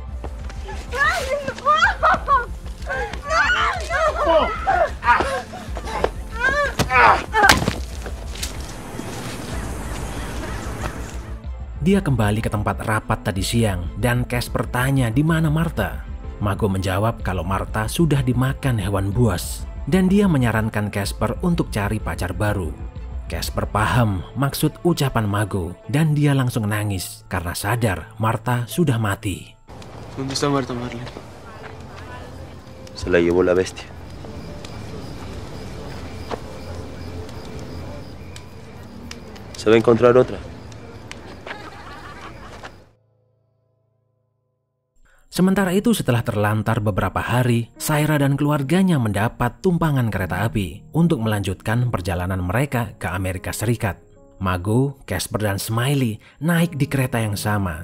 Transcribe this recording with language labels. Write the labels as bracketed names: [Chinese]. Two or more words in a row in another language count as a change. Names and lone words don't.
[Indonesian] Dia kembali ke tempat rapat tadi siang dan Casper tanya di mana Martha. Mago menjawab kalau Martha sudah dimakan hewan buas dan dia menyarankan Casper untuk cari pacar baru. Casper paham maksud ucapan Mago dan dia langsung nangis karena sadar Martha sudah mati. [Spanish] ¿Dónde está Martha, Marlene? Se la llevó la bestia. Se va a encontrar otra. [Indonesian] Sementara itu setelah terlantar beberapa hari, Saira dan keluarganya mendapat tumpangan kereta api untuk melanjutkan perjalanan mereka ke Amerika Serikat. Mago, Casper, dan Smiley naik di kereta yang sama.